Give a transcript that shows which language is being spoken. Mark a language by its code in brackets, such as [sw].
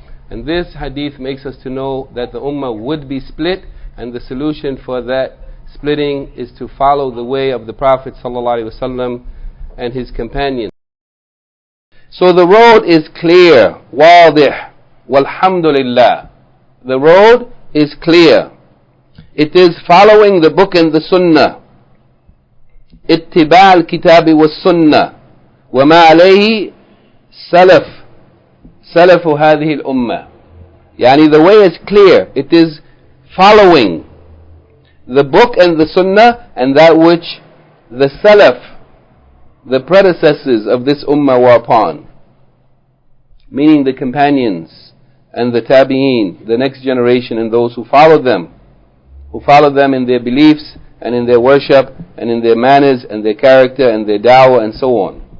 [en] And this hadith makes us to know that the ummah would be split, and the solution for that splitting is to follow the way of the Prophet ﷺ and his companions. So the road is clear, واضح, walhamdulillah. The road is clear. It is following the book and the sunnah. [ar] اتباع الكتاب والسنة وما عليه سلف هذه الأمة. [en] The way is clear. It is following the book and the sunnah and that which the salaf, the predecessors of this ummah, were upon, meaning the companions and the tabi'een, the next generation, and those who followed them in their beliefs and in their worship and in their manners and their character and their da'wah and so on.